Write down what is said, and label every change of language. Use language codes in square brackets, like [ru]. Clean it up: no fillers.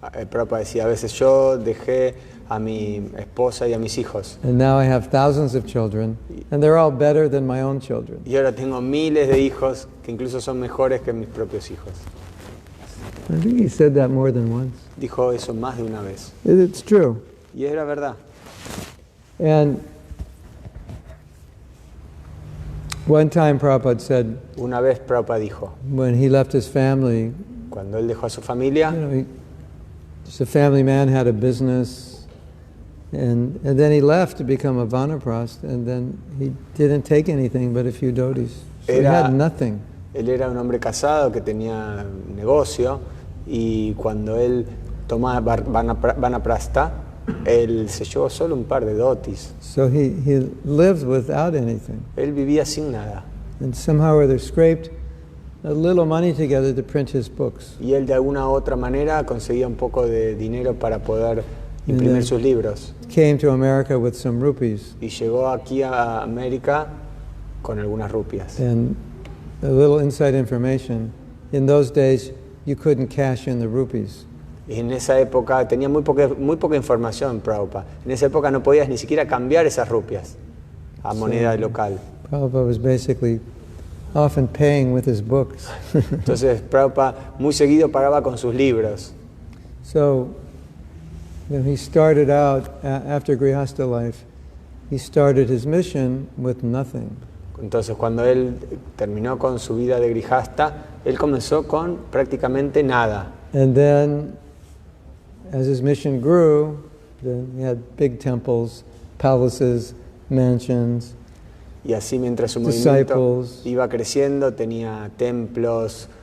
[es] Prabhupada decía, a veces yo dejé a mi esposa y a mis hijos. [en] and now I have thousands of children, and they're all better than my own children. [es] Y ahora tengo miles de hijos que incluso son mejores que mis propios hijos. [en] I think he said that more than once. [es] Dijo eso más de una vez. [en] It's true. [es] Y era verdad. [en] And one time Prabhupada said, [es] Una vez Prabhupada dijo, [en] when he left his family, [es] cuando él dejó a su familia, [en] just a family man, had a business, and then he left to become a Vanaprastha, and then he didn't take anything but a few dhotis. So he had nothing. [es] Él era un hombre casado que tenía un negocio y cuando él tomaba Vanaprastha, él se llevó solo un par de dotis. [en] So he lived without anything. [es] Él vivía sin nada. [en] And somehow or other scraped a little money together to print his books. [es] Y él de alguna u otra manera conseguía un poco de dinero para poder imprimir sus libros. [en] Came to America with some rupees. [es] Y llegó aquí a América con algunas rupias. [en] And a little inside information, in those days you couldn't cash in the rupees. [es] Y en esa época tenía muy poca información Prabhupada. En esa época no podías ni siquiera cambiar esas rupias a moneda local. [en] Prabhupada was basically often paying with his books. [es] Entonces Prabhupada muy seguido pagaba con sus libros. [en] So he started out, after Grihastha life, he started his mission with nothing. [es] Entonces cuando él terminó con su vida de Grihastha, él comenzó con prácticamente nada. [en] And then, as his mission grew, then he had big temples, palaces, mansions. [es] Y así mientras su movimiento [en] Disciples, [es] iba creciendo, tenía templos,